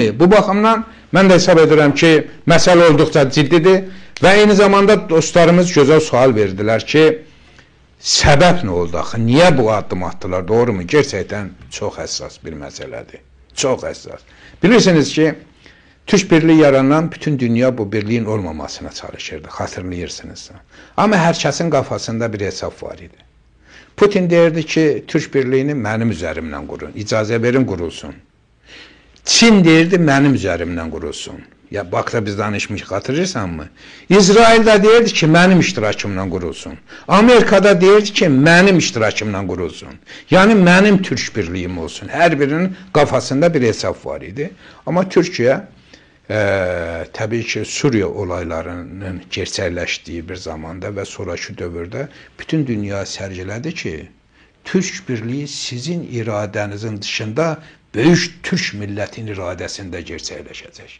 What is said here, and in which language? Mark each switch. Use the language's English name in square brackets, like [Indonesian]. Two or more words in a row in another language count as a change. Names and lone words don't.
[Azerbaijani] Bu baxımdan mən də hesab edirəm ki, məsələ olduqca ciddidir və eyni zamanda dostlarımız gözəl sual verdilər ki, səbəb nə oldu axı? Niyə bu addım atdılar? [Turkish] Doğru mu? [Azerbaijani] Gerçəkdən çox həssas bir məsələdir. Çox həssas. Bilirsiniz ki, Türk birliği yaranan bütün dünya bu birliğin olmamasına çalışırdı, hatırlayırsınız. [Turkish] Ama herkesin kafasında bir hesap var idi. Putin derdi ki, Türk birliğini mənim üzerimden kurun, [Azerbaijani] icazə verin [Turkish] kurulsun. Çin derdi, mənim üzerimden kurulsun. Ya bak da biz danışmış, hatırlayırsan mı? İsrail de derdi ki, mənim iştirakımdan kurulsun. Amerika'da derdi ki, mənim iştirakımdan kurulsun. Yani mənim Türk birliğim olsun. Her birinin kafasında bir hesap var idi. [Azerbaijani] Ama Türkiye təbii ki, Suriya olaylarının gerçəkləşdiyi bir zamanda və sonraki dövrdə bütün dünya sərgilədi ki, Türk birliği sizin iradənizin dışında böyük Türk millətinin iradəsində gerçəkləşəcək.